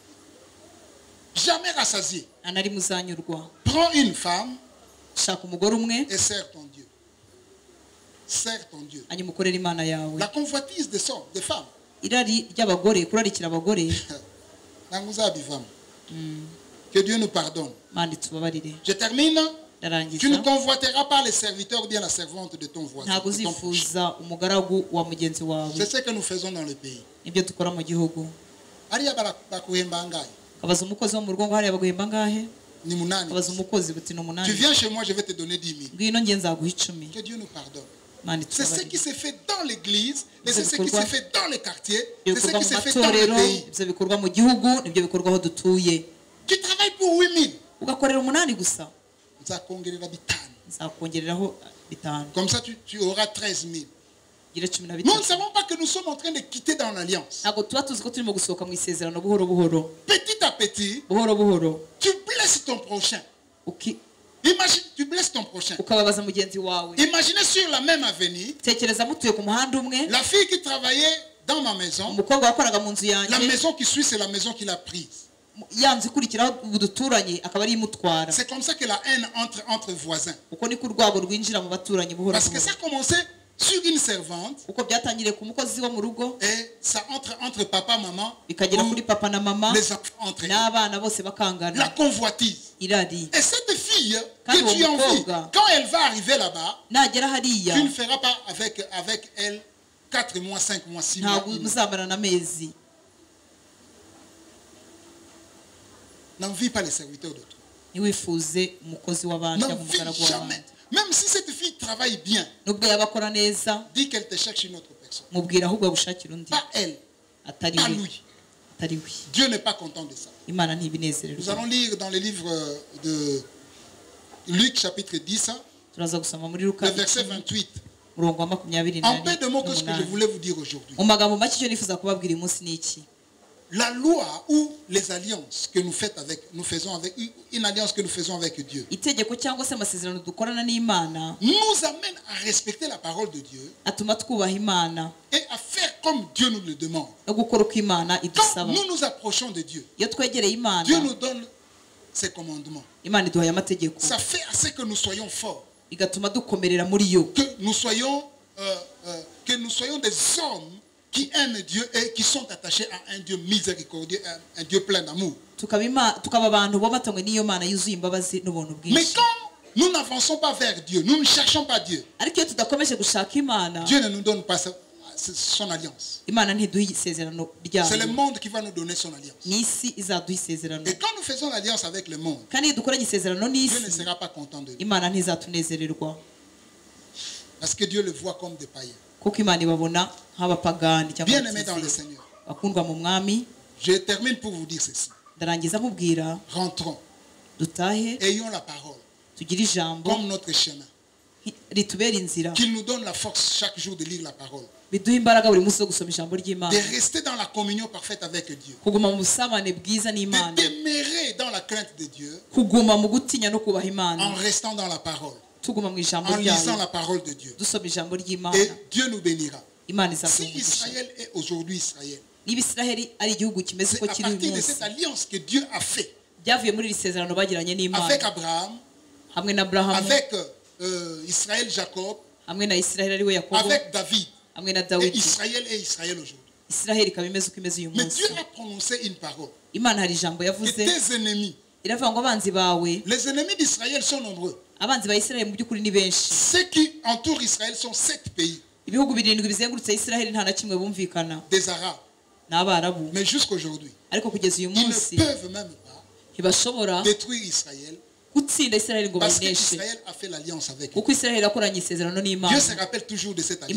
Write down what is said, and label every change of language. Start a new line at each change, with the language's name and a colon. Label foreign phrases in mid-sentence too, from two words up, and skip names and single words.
French: Jamais rassasié.
Kinyarwanda: nta nari muzanyurwa
French: Prends une femme
Kinyarwanda: shaka umugore umwe
French: et sers ton Dieu. Sers ton Dieu.
Kinyarwanda: hanyuma ukorere imana yawe
French: La convoitise des femmes.
Kinyarwanda: irari ry'abagore kurarikira abagore Nanguzabivamo.
French: Que Dieu nous pardonne.
Kinyarwanda: mandi tubabarire
French: Je termine. Tu ne
Kinyarwanda: ndarangiza
French: convoiteras pas les serviteurs ou bien la servante de ton voisin.
Kinyarwanda: ntabwo
French: de ton prochain.
Kinyarwanda: uzifuza umugaragu wa mugenzi wawe
French: C'est ce que nous faisons dans le pays.
Kinyarwanda: nibyo dukora mu gihugu Ariya bakuhemba angahe? kabaza umukozi wo mu rugo ngo hariya baguhemba ngahe Ni munani. kabaza umukozi buti ni
French: Tu
Kinyarwanda: umunani
French: viens chez moi, je vais te donner 10 000.
Kinyarwanda: ngwino nge nzaguha 10
French: Que Dieu nous pardonne.
Kinyarwanda: mandi
French: C'est ce
Kinyarwanda: tubabarire
French: qui se fait dans l'église, et
Kinyarwanda: Ibyo
French: c'est ce qui
Kinyarwanda: bikorwa-
French: se fait dans les quartiers,
Kinyarwanda: ibyo
French: c'est ce
Kinyarwanda: bikorwa
French: qui
Kinyarwanda: mu
French: se fait dans le
Kinyarwanda: matorero
French: pays.
Kinyarwanda: ibyo bikorwa mu gihugu nibyo bikorwa aho dutuye
French: Tu travailles pour 8 000.
Kinyarwanda: ugakorera umunani gusa Nzakongerera bitanu. nzakongereraho 5
French: Comme ça, tu auras 13 000.
Kinyarwanda: ugire 13
French: Nous ne savons pas que nous sommes en train de quitter dans l'alliance.
Kinyarwanda: ntabwo tuba tuzi ko turimo gusohoka mu isezerano buhoro buhoro
French: Petit à petit,
Kinyarwanda: buhoro buhoro
French: tu blesses ton prochain.
Kinyarwanda: uki-
French: Imagine, tu blesses ton prochain.
Kinyarwanda: ukababaza mugenzi wawe
French: Imaginez sur la même avenue,
Kinyarwanda: tekereza mutuye ku muhanda umwe
French: la fille qui travaillait dans ma maison,
Kinyarwanda: umukobwa wakoraga mu nzu
French: la
Kinyarwanda: yanjye
French: maison qui suit, c'est la maison qu'il a prise.
Kinyarwanda: yanze ikurikiraho uduturanye akaba ari imutwara
French: C'est comme ça que la haine entre voisins.
Kinyarwanda: uko niko urwabo rwinjira mu baturanyi buhoro
French: Parce que
Kinyarwanda: buhoro
French: ça a commencé sur une servante
Kinyarwanda: uko byatangiriye ku mukozi wo mu rugo
French: et ça entre papa, maman,
Kinyarwanda: bikagera
French: ou
Kinyarwanda: kuri papa na mama
French: les enfants entre eux.
Kinyarwanda: n'abana bose
French: La
Kinyarwanda: bakangana
French: convoitise.
Kinyarwanda: irari
French: Et cette fille Quand que tu on envies,
Kinyarwanda: mukobwa,
French: quand elle va arriver là-bas,
Kinyarwanda: nagera hariya
French: tu ne feras pas avec elle 4 mois, 5 mois, 6 mois.
Kinyarwanda: ntabwo muzamarana amezi
French: N'envie pas les serviteurs d'autrui.
Kinyarwanda: ntiwifuze umukozi w'abandi cyangwa
French: N'envie
Kinyarwanda: umugaragu w'abandi.
French: jamais. Même si cette fille travaille bien,
Kinyarwanda: nubwo yaba akora neza
French: dis qu'elle te cherche une autre personne.
Kinyarwanda: mubwira ahubwo agushakira undi
French: Pas elle,
Kinyarwanda: atari
French: pas
Kinyarwanda: we
French: lui.
Kinyarwanda: atari we.
French: Dieu n'est pas content de ça.
Kinyarwanda: imana
French: Nous
Kinyarwanda: ntibinezererwa.
French: allons lire dans le livre de Luc chapitre 10,
Kinyarwanda: turaza gusoma muri Luka
French: le verset 28.
Kinyarwanda: umurongo wa 28
French: En peu de mots, qu'est-ce que je voulais vous dire aujourd'hui?
Kinyarwanda: mu magambo make icyo nifuza kubabwira uyu munsi ni iki?
French: La loi ou les alliances que nous faisons avec une alliance que nous faisons avec Dieu
Kinyarwanda: itegeko cyangwa se amasezerano dukorana n'imana
French: nous amène à respecter la parole de Dieu
Kinyarwanda: atuma twubaha imana
French: et à faire comme Dieu nous le demande.
Kinyarwanda: no gukora uko imana
French: Quand
Kinyarwanda: idusaba.
French: nous nous approchons de Dieu,
Kinyarwanda: iyo twegereye imana
French: Dieu nous donne ses commandements.
Kinyarwanda: imana iduhaye amategeko
French: Ça fait assez que nous soyons forts,
Kinyarwanda: igatuma dukomerera muri yo,
French: que nous soyons des hommes qui aiment Dieu et qui sont attachés à un Dieu miséricordieux, un Dieu plein d'amour.
Kinyarwanda: tukaba abantu bobatanywe n'iyo mana yuzuye imbabazi n'ubuntu
French: Mais
Kinyarwanda: bwinshi.
French: quand nous n'avançons pas vers Dieu, nous ne cherchons pas Dieu,
Kinyarwanda: ariko iyo tudakomeje gushaka imana,
French: Dieu ne nous donne pas son alliance.
Kinyarwanda: imana ntiduha isezerano
French: C'est le
Kinyarwanda: ryayo,
French: monde qui va nous donner son alliance.
Kinyarwanda: ni isi izaduha isezerano.
French: Et quand nous faisons l'alliance avec le monde,
Kinyarwanda: kandi iyo dukoranye isezerano
French: Dieu ne
Kinyarwanda: n'isi,
French: sera pas content de nous.
Kinyarwanda: imana ntizatunezererwa
French: Parce que Dieu le voit comme des païens.
Kinyarwanda: kuko imana ibabona nk'abapagani cyangwa
French: Bien-aimés dans le
Kinyarwanda: abatizeye.
French: Seigneur,
Kinyarwanda: bakundwa mu mwami,
French: je termine pour vous dire ceci.
Kinyarwanda: ndarangiza nkubwira
French: Rentrons,
Kinyarwanda: dutahe
French: ayons la parole
Kinyarwanda: tugire ijambo
French: comme notre chemin.
Kinyarwanda: ritubera inzira,
French: Qu'il nous donne la force chaque jour de lire la parole.
Kinyarwanda: biduha imbaraga buri munsi zo gusoma ijambo ry'imana,
French: De rester dans la communion parfaite avec Dieu.
Kinyarwanda: kuguma mu busabane bwiza n'imana,
French: De demeurer dans la crainte de Dieu
Kinyarwanda: kuguma mu gutinya no kubaha
French: en
Kinyarwanda: imana,
French: restant dans la parole,
Kinyarwanda: tuguma mu ijambo
French: en lisant
Kinyarwanda: ryayo,
French: la parole de Dieu.
Kinyarwanda: dusoma ijambo ry'imana,
French: Et Dieu nous bénira.
Kinyarwanda: imana
French: Si
Kinyarwanda: izaduha umugisha.
French: Israël est aujourd'hui Israël,
Kinyarwanda: niba isiraheli ari igihugu kimeze
French: c'est
Kinyarwanda: uko
French: à
Kinyarwanda: kiri uyu
French: partir de
Kinyarwanda: munsi,
French: cette alliance que Dieu a fait
Kinyarwanda: byavuye muri iri sezerano bagiranye n'imana
French: avec Abraham,
Kinyarwanda: hamwe na aburahamu,
French: avec Israël, Jacob,
Kinyarwanda: hamwe na isiraheli ari we yakobo,
French: avec David.
Kinyarwanda: hamwe na
French: Et
Kinyarwanda: dawidi.
French: Israël est Israël aujourd'hui.
Kinyarwanda: isiraheli ikaba imeze uko imeze uyu
French: Mais
Kinyarwanda: munsi.
French: Dieu a prononcé une parole.
Kinyarwanda: imana hari ijambo
French: Que
Kinyarwanda: yavuze,
French: tes ennemis,
Kinyarwanda: iravuga ngo abanzi bawe,
French: les ennemis d'Israël sont nombreux.
Kinyarwanda: abanzi ba isiraheli mu by'ukuri ni benshi.
French: Ceux qui entourent Israël sont 7 pays,
Kinyarwanda: ibihugu birindwi bizengurutse isiraheli nta na kimwe bumvikana,
French: des Arabes.
Kinyarwanda: ni abarabu.
French: Mais jusqu'aujourd'hui,
Kinyarwanda: ariko kugeza uyu
French: ils ne
Kinyarwanda: munsi
French: peuvent même pas
Kinyarwanda: ntibashobora
French: détruire Israël
Kinyarwanda: gutsinda isiraheli ngo
French: parce
Kinyarwanda: bayineshe,
French: qu'Israël a fait l'alliance avec eux.
Kinyarwanda: kuko isiraheli yakoranye isezerano n'imana.
French: Dieu se rappelle toujours de cette